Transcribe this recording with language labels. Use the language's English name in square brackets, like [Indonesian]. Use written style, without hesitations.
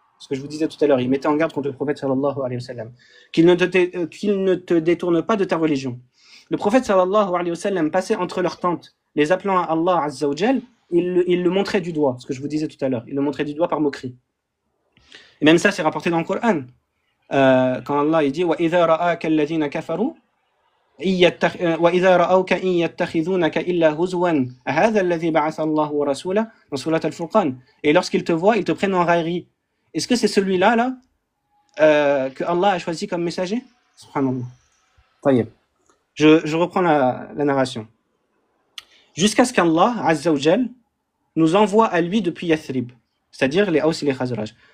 [French] Ce que je vous disais tout à l'heure, il mettait en garde contre le prophète sallallahu alayhi wa sallam, qu'il ne te détourne pas de ta religion. Le prophète sallallahu alayhi wa sallam passait entre leurs tentes, les appelant à Allah azza wa jal, il le montrait du doigt, ce que je vous disais tout à l'heure, il le montrait du doigt par moquerie. Et même ça, c'est rapporté dans le Coran. Quand Allah il dit, [Arabic] وَإِذَا رَآكَ الَّذِينَ كَفَرُوا وَإِذَا رَأَوْكَ إِن يَتَّخِذُونَكَ إِلَّا هُزُوًا هَذَا الَّذِي بَعَثَ اللَّهُ وَرَسُولَهُ [French] dans Surat Al-Furqan. Et lorsqu'ils te voient, ils te prennent en raillerie. Est-ce que c'est celui-là que Allah a choisi comme messager? Subhanallah. Je reprends la narration. Jusqu'à ce qu'Allah Azza wa Jal nous envoie à lui depuis Yathrib, c'est-à-dire les Haus et les Khazraj.